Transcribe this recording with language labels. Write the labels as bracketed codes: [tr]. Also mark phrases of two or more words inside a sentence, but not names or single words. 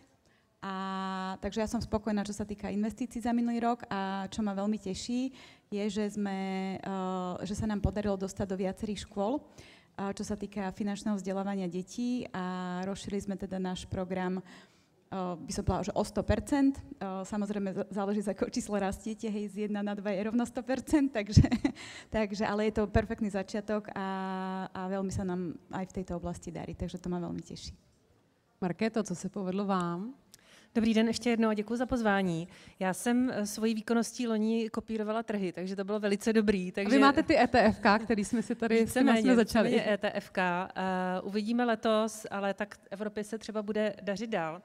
[sk] Takže ja som spokojná, čo sa týka investícií za minulý rok a čo ma veľmi teší, je, že sa nám podarilo dostať do viacerých škôl, čo sa týka finančného vzdelávania detí a rozšírili sme teda náš program, by som povedala, že o 100%. Samozrejme záleží, z akého čísla rastiete, hej, z 1 na 2 je rovno 100%, takže ale je to perfektný začiatok a veľmi sa nám aj v tejto oblasti darí, takže to ma veľmi teší. [cs] Markéto, co se povedlo vám? Dobrý den, ještě jednou a děkuji za pozvání. Já jsem svojí výkonností loni kopírovala trhy, takže to bylo velice dobrý. Takže... A vy máte ty ETFK, který jsme si tady jsme začali. ETFK. Uvidíme letos, ale tak Evropě se třeba bude dařit dál.